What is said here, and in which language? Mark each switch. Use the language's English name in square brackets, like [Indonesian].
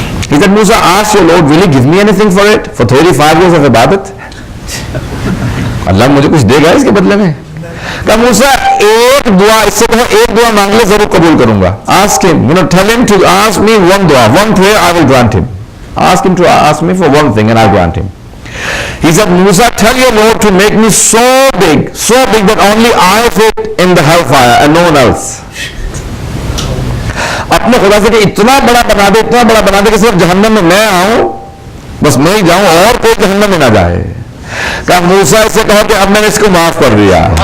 [English] He said, Musa, ask your Lord, will he give me anything for it? For 35 years of ibadat? [Urdu] اللہ مجھے کچھ دے گا اس کے بدلے میں؟ کہا موسیٰ ایک دعا، اس سے کہو ایک دعا مانگ لے ضرور قبول کروں گا. [English] Ask him, tell him to ask me one dua, one prayer, I will grant him. Ask him to ask me for one thing and I'll grant him. He said, Musa, tell your Lord to make me so big that only I fit in the hellfire and no one else. [Urdu] اپنے خدا سے کہ اتنا بڑا بنا دے کہ صرف جہنم میں میں آؤں، بس میں ہی جاؤں اور کوئی جہنم میں نہ جائے. کہا موسیٰ اس سے کہا کہ اب میں نے اس کو معاف کر دیا.